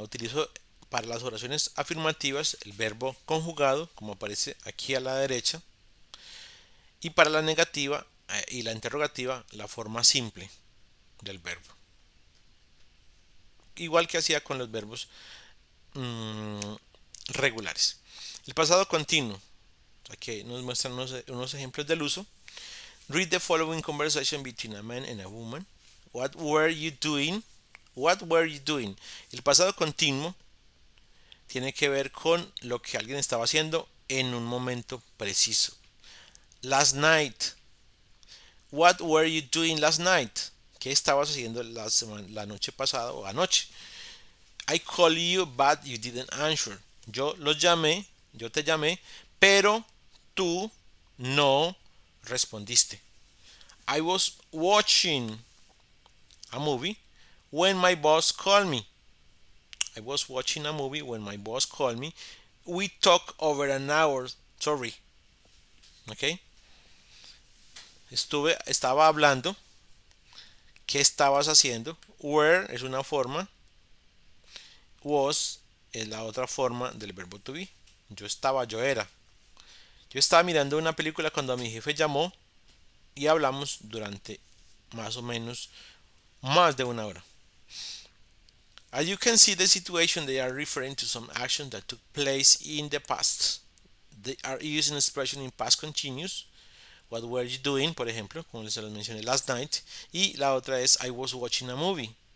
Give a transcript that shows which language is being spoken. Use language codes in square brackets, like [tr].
[es] Utilizo para las oraciones afirmativas el verbo conjugado, como aparece aquí a la derecha, y para la negativa y la interrogativa, la forma simple del verbo. Igual que hacía con los verbos mmm, regulares. El pasado continuo. Aquí nos muestran unos ejemplos del uso. [en] Read the following conversation between a man and a woman. What were you doing? What were you doing? [es] El pasado continuo tiene que ver con lo que alguien estaba haciendo en un momento preciso. [en] Last night. What were you doing last night? [es] ¿Qué estabas haciendo la noche pasada o anoche? [en] I called you but you didn't answer. [es] Yo te llamé, pero tú no respondiste. [en] I was watching a movie when my boss called me. I was watching a movie when my boss called me. We talked over an hour. Sorry. ¿Ok? [es] Estaba hablando. ¿Qué estabas haciendo? Were es una forma. Was es la otra forma del verbo to be. Yo era. Yo estaba mirando una película cuando mi jefe llamó y hablamos durante más o menos más de una hora. [en] As you can see the situation, they are referring to some action that took place in the past. They are using expression in past continuous. What were you doing? [es] Por ejemplo, como les mencioné [en] last night. [es] Y la otra es [en] I was watching a movie.